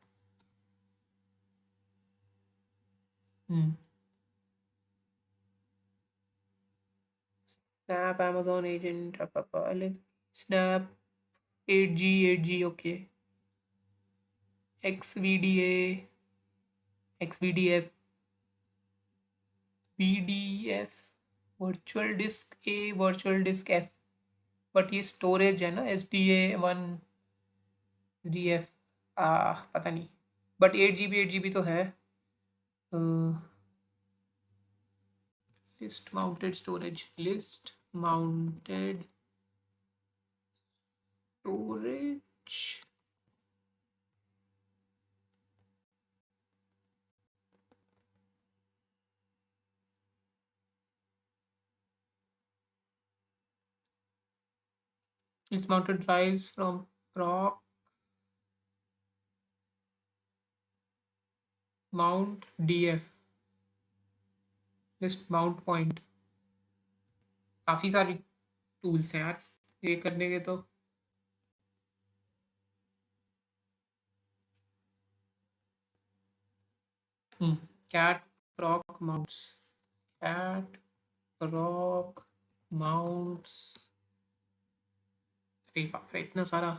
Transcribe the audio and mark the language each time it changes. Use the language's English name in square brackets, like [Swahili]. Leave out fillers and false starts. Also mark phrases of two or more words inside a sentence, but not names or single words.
[English] Snap, Amazon agent, Snap, 8G, okay. XVDA, XVDF, VDF, virtual disk A, virtual disk F, [Hindi] बट ये स्टोरेज है ना, SDA 1, SDF, पता नहीं, बट 8 GB तो है। [English] list mounted storage, list mounted स्टोरेज, list mounted drives from proc mount df, list mount point. [Hindi] काफ़ी सारी टूल्स हैं यार ये करने के तो। [English] cat proc mounts, cat proc mounts, [Hindi] अरे बाप रे इतना सारा।